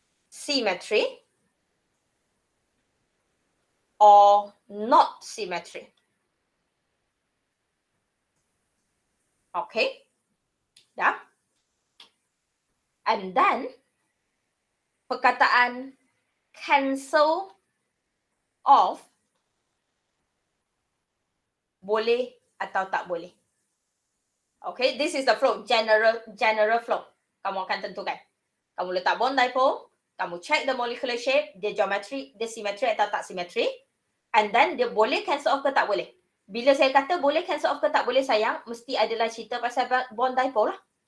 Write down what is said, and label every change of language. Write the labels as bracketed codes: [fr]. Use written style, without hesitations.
[en] Symmetry or not symmetry. Okay. [ms] Dah? And then, perkataan cancel off boleh atau tak boleh. [en] Okay, this is the flow, general flow. [ms] Kamu akan tentukan. Kamu letak bond dipole, kamu [en] check the molecular shape, [ms] dia geometry, dia symmetry atau tak symmetry. And then dia boleh cancel off ke tak boleh. Bila saya kata boleh cancel off ke tak boleh sayang, mesti adalah cerita pasal bond dipole lah.